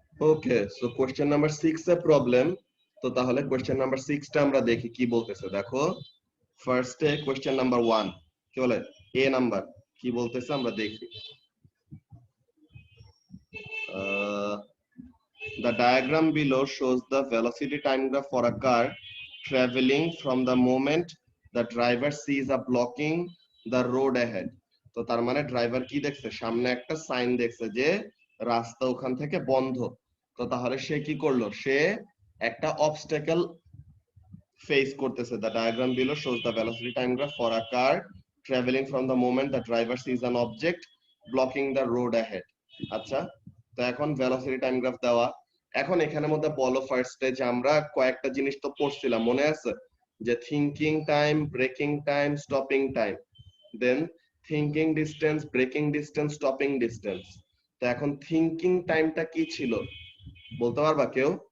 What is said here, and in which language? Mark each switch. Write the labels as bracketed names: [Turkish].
[Bangla] ওকে। So question number 6 এ problem. তো তাহলে question number 6 টা আমরা দেখি কি বলতেছে। দেখো, ফার্স্টে কোশ্চেন নাম্বার 1 কি বলে, এ নাম্বার কি বলতেছে আমরা দেখি। [English] The diagram below shows the velocity time graph for a car traveling from the moment the driver sees a blocking the road ahead. [Bangla] তো তার মানে ড্রাইভার কি দেখছে, সামনে একটা সাইন দেখছে যে রাস্তা ওখান থেকে বন্ধ। তো তাহলে সে কি করলো, সে একটা অবস্টাকেল ফেস করতেছে। [English] The diagram below shows the velocity time graph for a car traveling from the moment the driver sees an object blocking the road ahead. [Bangla] আচ্ছা, তো এখন ভেলোসিটি টাইম গ্রাফ দেওয়া। এখন এখানের মধ্যে বলো ফার্স্টে যে আমরা কয়েকটা জিনিস তো পড়ছিলাম, মনে আছে? যে thinking time, breaking time, stopping time, দেন thinking distance, breaking distance, stopping distance. তো এখন থিংকিং টাইমটা কি ছিল বলতে পারবা কেউ?